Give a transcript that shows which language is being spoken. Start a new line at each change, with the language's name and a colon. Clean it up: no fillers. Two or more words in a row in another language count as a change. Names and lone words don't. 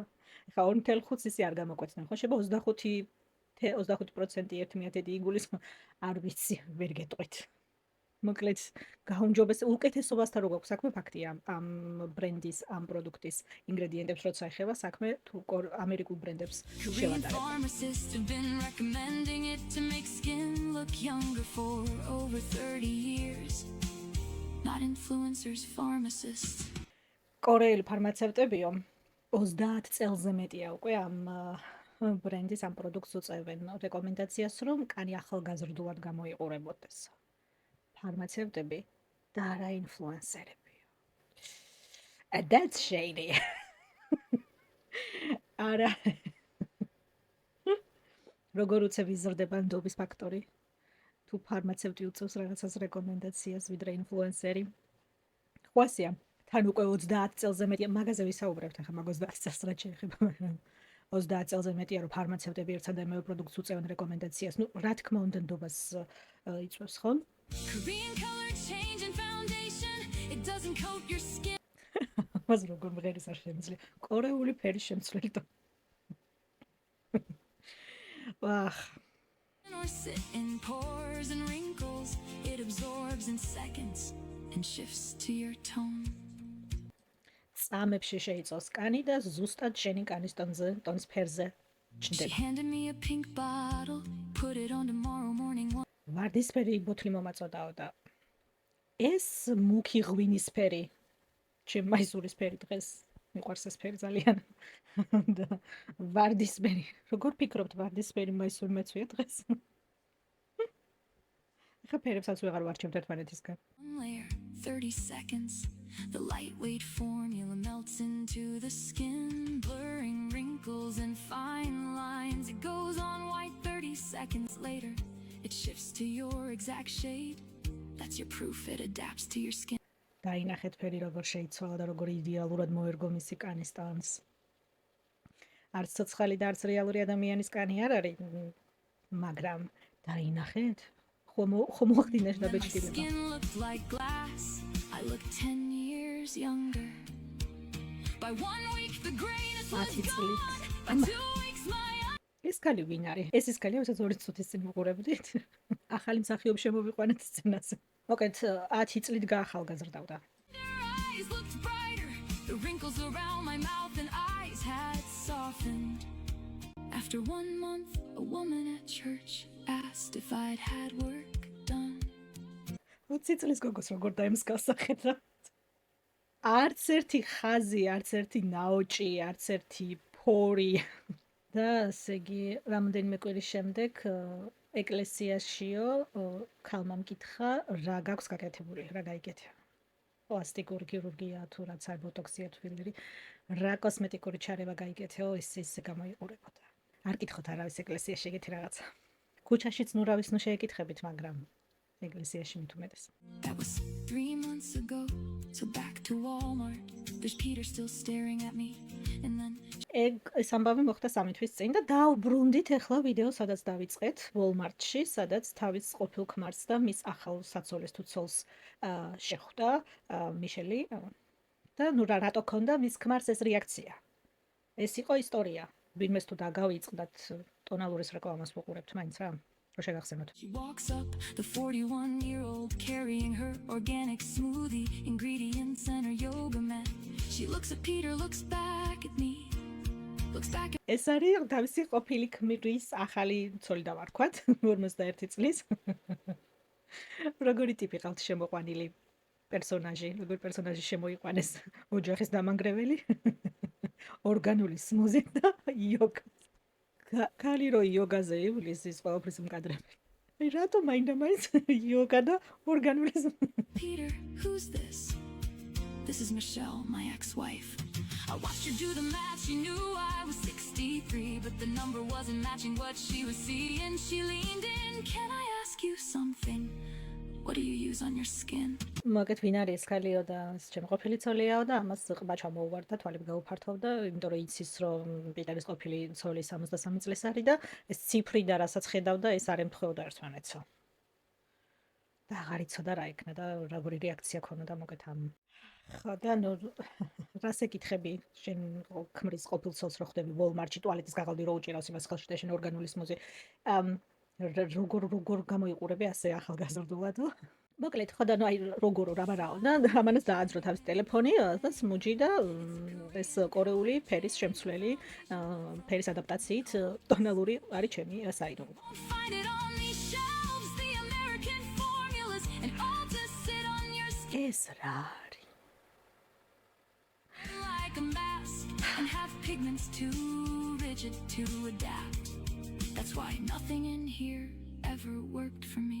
Georgian: ახლა 2.5-ს ისე არ გამოკვეცდნენ. ხო შეიძლება 25% 1/10 იგულისხმება. არ ვიცი, ვერ გეტყვით. მოკლედ გაუმჯობეს უკეთესობასთან რო გვაქვს საქმე ფაქტია ამ ბრენდის ამ პროდუქტის ინგრედიენტებს როცა ეხება საქმე თუ ამერიკულ ბრენდებს
English: Korean
Georgian: შევატარებთ.
English: pharmacists have been recommending it to make skin look younger for over 30 years. Not influencers, pharmacists.
Georgian: კორეელი ფარმაცევტებიო 30 წელზე მეტია უკვე ამ ბრენდის ამ პროდუქტს უწევენ რეკომენდაციას რომ კანი ახალგაზრდულად გამოიყურებოდეს. ფარმაცევტები და არა ინფლუენსერებიო.
English: That's shady.
Georgian: არა. როგორ უცებ იზრდება ნდობის ფაქტორი? თუ ფარმაცევტი უწევს რაღაცას რეკომენდაციას ვიდრე ინფლუენსერი. ხვასია, თან უკვე 30 წელზე მეტია, მაგაზე ვისაუბრებთ ახლა მაგ 30 წელს რაც შეეხება, მაგრამ 30 წელზე მეტია რომ ფარმაცევტები ერთსა და იმავე პროდუქტს უწევენ რეკომენდაციას. ნუ რა თქმა უნდა ნდობას იწვევს ხო?
English: Korean color change and foundation. It doesn't coat your skin
Georgian: მას როგორ მღერის არ შემიძლია. კორეული ფერის შემცვლელი და ვახ,
English: or sit in pores and wrinkles. It absorbs in seconds and shifts to your tone.
Georgian: წამებში შეიწოს კანი და ზუსტად შენი კანის ტონის ფერზე
English: She
Georgian: ჩნდება.
English: handed me a pink bottle, put it on tomorrow morning.
Georgian: ვარდისფერი ბოთლი მომაწოდაო და ეს მუქი ღვინისფერი ჩემ მაისურისფერი დღეს მიყვარს ეს ფერი ძალიან და ვარდისფერი როგორ ფიქრობთ ვარდისფერი მაისური მეცვია დღეს ახლა ფერებსაც ვეღარ ვარჩევთ ერთმანეთისგან
English: One layer, 30 seconds. The lightweight formula melts into the skin, blurring wrinkles and fine lines. It goes on white 30 seconds later. It shifts to your exact shade. That's your proof it adapts to your skin.
Georgian: დაინახეთ ფერი როგორ შეიცვალა და როგორ იდეალურად მოერგო მისი კანის ტონს. არც ცოცხალი და არც რეალური ადამიანის კანი არ არის, მაგრამ დაინახეთ ხომ მოახდინეს
English: Then my
Georgian: დაბეჭდილება.
English: skin looked like glass. I looked 10 years younger. By 1 week the grayness was
Georgian: 10 წლით.
English: gone. By 2 weeks my
Georgian: ეს კალი ვინ არის? ეს ის კალია, ვისაც 2 წუთის წინ ვუყურებდით. ახალი მსახიობი შემოვიყვანეთ სცენაზე. მოკლედ 10 წლით გაახალგაზრდავდა.
English: eyes looked brighter. The wrinkles around my mouth and eyes had softened. After 1 month, a woman at church asked if I'd had work done.
Georgian: 20 წლის გოგოს როგორ დაემსგავს სახედრად. არც ერთი ხაზი, არც ერთი ნაოჭი, არც ერთი ფორი. და ესე იგი, რამდენიმე კვირის შემდეგ ეკლესიაშიო ქალმა მკითხა, რა გაქვს გაკეთებული, რა გაიგეთია. პლასტიკური ქირურგია თუ რაც არის ბოტოქსია თუ ფილერი, რა კოსმეტიკური ჩარევა გაიგეთეო, ის გამოიყურებოდა. არ კითხოთ არავის ეკლესიაში ეგეთი რაღაცა. ქუჩაშიც ნუ რავის ნუ შეეკითხებით, მაგრამ ეკლესიაში მით უმეტეს.
English: That was 3 months ago. So back to Walmart. There's Peter still staring at me. And then
Georgian: ეს ამბავი მოხდა 3 თვის წინ და დაუბრუნდით ახლა ვიდეო, სადაც დავიწყეთ Walmart-ში, სადაც თავის ყოფილ ქმარს და მის ახალ საცოლეს თუ ცოლს შეხვდა მიშელი და ნუ რატო ქონდა მის ქმარს ეს რეაქცია. ეს იყო ისტორია. ვინმეს თუ დაგავიწყდათ ტონალურის რეკლამას ვუყურებთ მაინც რა. რო შეგახსენოთ.
English: she walks up, the 41-year-old carrying her organic smoothie, ingredients and her yoga mat. She looks at Peter, looks back at me. Looks back at
Georgian: ეს არის თავისი ყოფილი ქმრის ახალი ცოლი და ვარქვათ 51 წლის. როგორი ტიპი ყავთ შემოყვანილი პერსონაჟი, როგორი პერსონაჟი შემოიყვანეს ოჯახის დამანგრეველი, ორგანული სმუზი და იოგა. ქალი რო იოგაზე ივლის ის ყველაფრის მკადრები. აი რატო მაინდა-მაინც იოგა და ორგანული
English: Peter, who's this? This is Michelle, my ex-wife. I watched her do the math, she knew I was 63, but the number wasn't matching what she was seeing. She leaned in, can I ask you something? What do you use on your skin?
Georgian: მაგეთ ვინ არის ქალიო და ჩემი ყოფილი ცოლიაო და ამას ყბა ჩამოუვარდა, თვალები გაუფართოვდა, იმიტომ რომ იცის რომ პიტერის ყოფილი ცოლი 63 წლის არის და ეს ციფრი და რასაც ხედავდა, ეს არ ემთხვეოდა ერთმანეთსო. და აღარ იცოდა რა იქნა და როგორი რეაქცია ქონოდა მოგეთ ამ. ხო და ნუ რას ეკითხები შენ ქმრის ყოფილ ცოლს რო ხვდები Walmart-ში ტუალეტის გაღალდი რო უჭირავს იმას ხელში და შენ ორგანული სმუზი. როგორ გამოიყურები ასე ახალგაზრდულადო? მოკლედ ხო და ნუ აი როგორ რა ვარაო და ამანაც დააძრო თავის ტელეფონი და სმუჯი და ეს კორეული ფერის შემცვლელი ფერის ადაპტაციით ტონალური არის ჩემი საიდუმლო.
English: Won't find it on these shelves, the American formulas, and all to sit on your skin
Georgian: ეს რა არის?
English: like a mask and have pigments too rigid to adapt. That's why nothing in here ever worked for me.